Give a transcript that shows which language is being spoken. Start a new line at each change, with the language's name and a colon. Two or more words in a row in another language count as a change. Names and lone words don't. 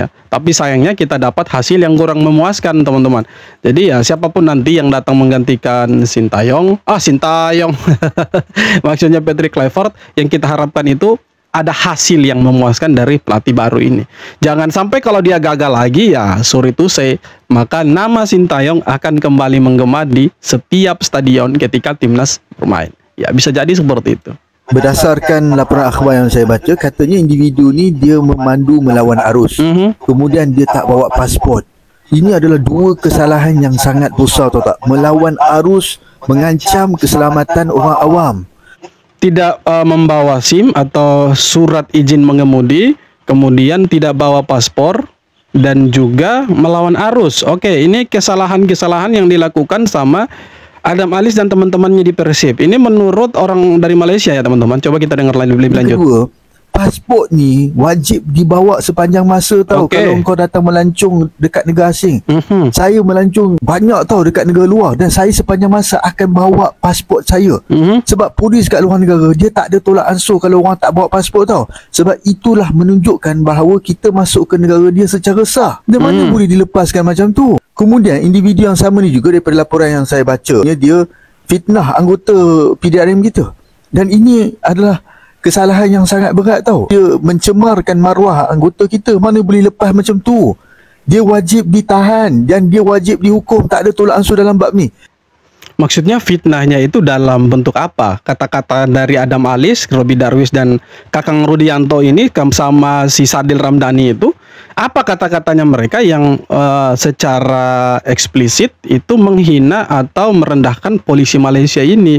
Indonesian: Tapi sayangnya kita dapat hasil yang kurang memuaskan teman-teman. Jadi ya siapapun nanti yang datang menggantikan Sintayong, maksudnya Patrick Kluivert, yang kita harapkan itu ada hasil yang memuaskan dari pelatih baru ini. Jangan sampai kalau dia gagal lagi, ya
English: sorry to say,
Indonesian: maka nama Sintayong akan kembali menggema di setiap stadion ketika timnas bermain. Ya bisa jadi seperti itu.
Malay: Berdasarkan laporan akhbar yang saya baca, katanya individu ni dia memandu melawan arus. Kemudian dia tak bawa pasport. Ini adalah dua kesalahan yang sangat besar, tahu tak? Melawan arus mengancam keselamatan orang awam.
Indonesian: Tidak membawa SIM atau surat izin mengemudi, kemudian tidak bawa paspor, dan juga melawan arus. Oke, ini kesalahan-kesalahan yang dilakukan sama Adam Alis dan teman-temannya di Persib. Ini menurut orang dari Malaysia ya teman-teman. Coba kita dengar lebih lanjut.
Malay: Kedua, pasport ni wajib dibawa sepanjang masa tau. Kalau kau datang melancong dekat negara asing. Saya melancong banyak tau dekat negara luar, dan saya sepanjang masa akan bawa pasport saya. Sebab polis kat luar negara dia tak ada tolak ansur kalau orang tak bawa pasport tau. Sebab itulah menunjukkan bahawa kita masuk ke negara dia secara sah. Dan mana boleh dilepaskan macam tu. Kemudian individu yang sama ni juga, daripada laporan yang saya baca, dia fitnah anggota PDRM kita. Dan ini adalah kesalahan yang sangat berat tau. Dia mencemarkan maruah anggota kita. Mana boleh lepas macam tu. Dia wajib ditahan dan dia wajib dihukum. Tak ada tolak ansur dalam bab ni.
Indonesian: Maksudnya fitnahnya itu dalam bentuk apa? Kata-kata dari Adam Alis, Robby Darwis dan Kakang Rudianto ini sama si Sadil Ramdhani itu, apa kata-katanya mereka yang secara eksplisit itu menghina atau merendahkan polisi Malaysia ini?